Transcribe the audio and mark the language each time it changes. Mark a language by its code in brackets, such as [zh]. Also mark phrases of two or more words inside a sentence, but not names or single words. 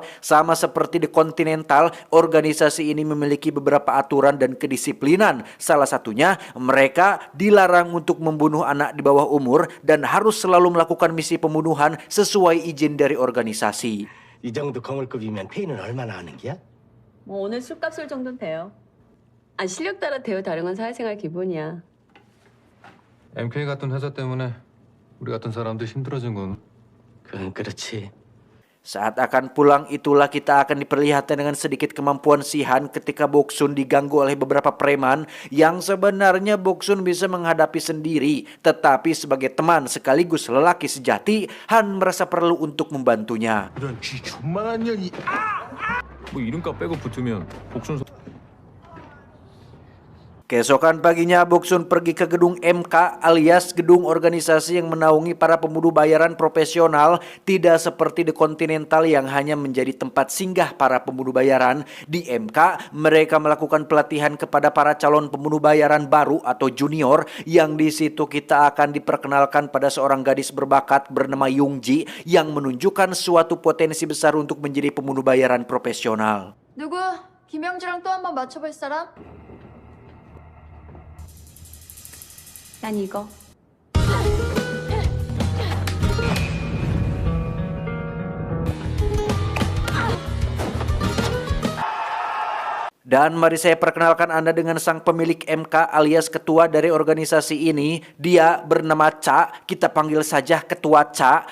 [id] Sama seperti di Continental, organisasi ini memiliki beberapa aturan dan kedisiplinan. Salah satunya, mereka dilarang untuk membunuh anak di bawah umur dan harus selalu melakukan misi pembunuhan sesuai izin dari organisasi. [ko] 이 정도 거물급이면 페이는 얼마나 하는 게야? 뭐 오늘 술값 술 정도는 돼요. 아 실력 따라 대우 다른 건 사회생활 기본이야. MK 같은 회사 때문에 우리 같은 사람들 힘들어진 건 그건 그렇지. [id] Saat akan pulang itulah kita akan diperlihatkan dengan sedikit kemampuan si Han ketika Boksun diganggu oleh beberapa preman yang sebenarnya Boksun bisa menghadapi sendiri. Tetapi sebagai teman sekaligus lelaki sejati, Han merasa perlu untuk membantunya. [ko] 이런 쥐 존만한 년이 뭐 이름값 빼고 붙으면 복순 [id] Keesokan paginya, Boksun pergi ke gedung MK alias gedung organisasi yang menaungi para pembunuh bayaran profesional. Tidak seperti The Continental yang hanya menjadi tempat singgah para pembunuh bayaran. Di MK, mereka melakukan pelatihan kepada para calon pembunuh bayaran baru atau junior, yang di situ kita akan diperkenalkan pada seorang gadis berbakat bernama Yungji yang menunjukkan suatu potensi besar untuk menjadi pembunuh bayaran profesional. [ko] 누구? 김영주랑 또 한 번 맞춰볼 사람? 난 이거. [id] Dan mari saya perkenalkan Anda dengan sang pemilik MK alias ketua dari organisasi ini. Dia bernama Cha, kita panggil saja Ketua Cha.